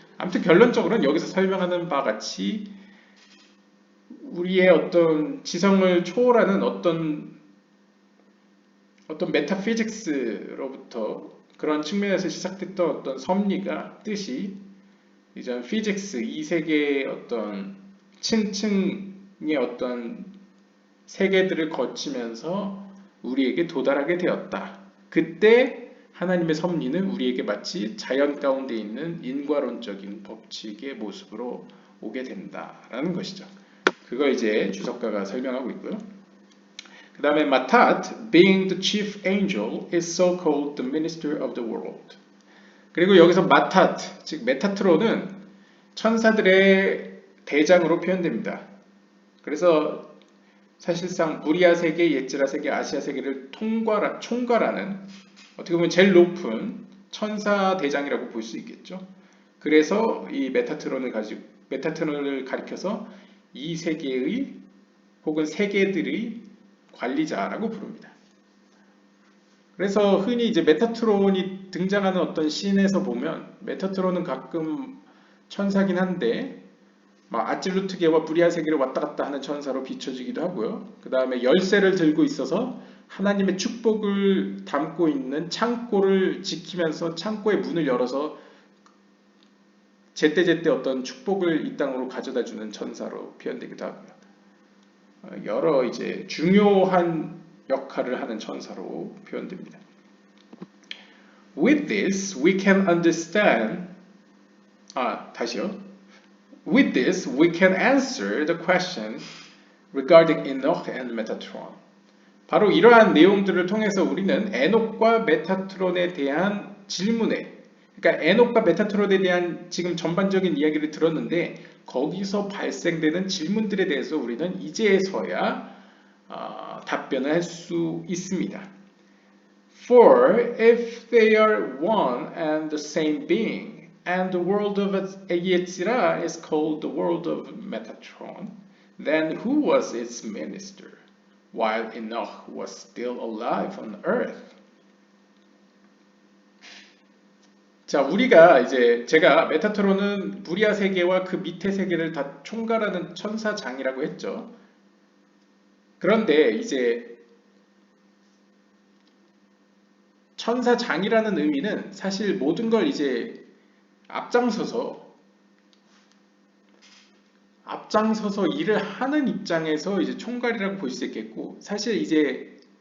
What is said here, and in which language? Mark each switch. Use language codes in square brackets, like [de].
[ko] 아무튼 결론적으로는 여기서 설명하는 바와 같이 우리의 어떤 지성을 초월하는 어떤 메타피직스로부터 그런 측면에서 시작됐던 어떤 섭리가 뜻이 이제 피직스 이 세계의 어떤 층층의 어떤 세계들을 거치면서 우리에게 도달하게 되었다. 그때 하나님의 섭리는 우리에게 마치 자연 가운데 있는 인과론적인 법칙의 모습으로 오게 된다라는 것이죠. 그걸 이제 주석가가 설명하고 있고요. 그 다음에 [en] 마탓, being the chief angel, is so called the minister of the world. [ko] 그리고 여기서 마탓, 즉 메타트론은 천사들의 대장으로 표현됩니다. 그래서 사실상 무리아 세계, 예즈라 세계, 아시아 세계를 총괄하는 어떻게 보면 제일 높은 천사 대장이라고 볼 수 있겠죠. 그래서 이 메타트론을 가리켜서 이 세계의 혹은 세계들의 관리자라고 부릅니다. 그래서 흔히 이제 메타트론이 등장하는 어떤 씬에서 보면 메타트론은 가끔 천사긴 한데 아찔루트계와 브리아 세계를 왔다 갔다 하는 천사로 비춰지기도 하고요. 그 다음에 열쇠를 들고 있어서 하나님의 축복을 담고 있는 창고를 지키면서 창고의 문을 열어서 제때제때 어떤 축복을 이 땅으로 가져다 주는 천사로 표현되기도 하고요. 여러 이제 중요한 역할을 하는 천사로 표현됩니다. [en] With this, we can understand. [ko] 다시요. [en] With this, we can answer the question regarding Enoch and Metatron. [ko] 바로 이러한 내용들을 통해서 우리는 에녹과 메타트론에 대한 질문에, 그러니까 에녹과 메타트론에 대한 지금 전반적인 이야기를 들었는데 거기서 발생되는 질문들에 대해서 우리는 이제서야 답변을 할 수 있습니다. [en] For if they are one and the same being, and the world of Yetzirah is called the world of Metatron, then who was its minister, while Enoch was still alive on earth? [ko] 자, 제가 메타트론은 무리아 세계와 그 밑에 세계를 다 총괄하는 천사장이라고 했죠. 그런데 이제 천사장이라는 의미는 사실 모든 걸 이제 앞장서서 일을 하는 입장에서 이제 총괄이라고 볼 수 있겠고, 사실 이제